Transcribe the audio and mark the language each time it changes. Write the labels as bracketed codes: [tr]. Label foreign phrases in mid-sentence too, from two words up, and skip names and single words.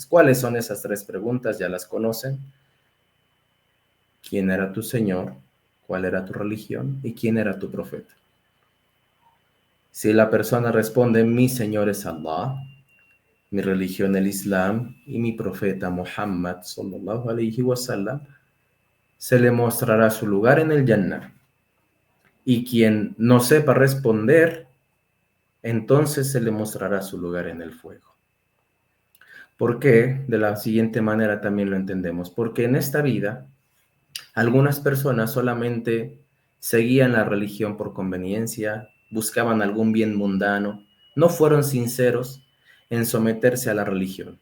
[es] ¿Cuáles son esas tres preguntas? Ya las conocen. ¿Quién era tu Señor? ¿Cuál era tu religión? ¿Y quién era tu profeta? Si la persona responde, mi Señor es Allah, mi religión el Islam y mi profeta Muhammad [ar] صلى الله عليه وسلم, [es] se le mostrará su lugar en el Jannah. Y quien no sepa responder, entonces se le mostrará su lugar en el fuego. ¿Por qué? De la siguiente manera también lo entendemos. Porque en esta vida, algunas personas solamente seguían la religión por conveniencia, buscaban algún bien mundano, no fueron sinceros en someterse a la religión.